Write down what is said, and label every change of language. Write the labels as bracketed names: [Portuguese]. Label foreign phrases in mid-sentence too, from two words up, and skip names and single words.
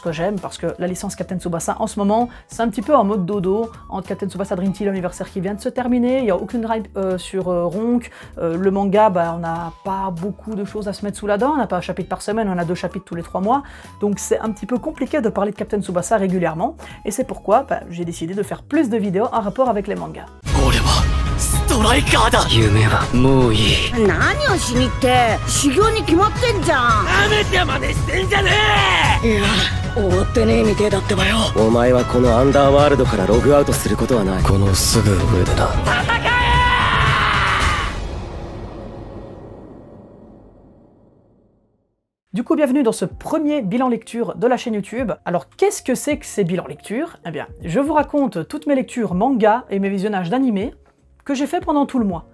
[French] que j'aime parce que la licence Captain Tsubasa en ce moment c'est un petit peu en mode dodo, entre Captain Tsubasa Dream Team l'anniversaire qui vient de se terminer, il n'y a aucune hype sur Ronk, le manga on n'a pas beaucoup de choses à se mettre sous la dent, on n'a pas un chapitre par semaine, on a 2 chapitres tous les 3 mois, donc c'est un petit peu compliqué de parler de Captain Tsubasa régulièrement et c'est pourquoi j'ai décidé de faire plus de vidéos en rapport avec les mangas. [Japanese] ストライカーだ。夢はもういい。何をしにって修行に決まってんじゃん。なめて真似してんじゃねえ。いや終わってねえみてえだってばよ。お前はこのアンダーワールドからログアウトすることはない。このすぐ上でな。戦え。 [French] Du coup, bienvenue dans ce premier bilan lecture de la chaîne YouTube. Alors, qu'est-ce que c'est que ces bilans lecture? Eh bien, je vous raconte toutes mes lectures manga et mes visionnages d'animés que j'ai fait pendant tout le mois.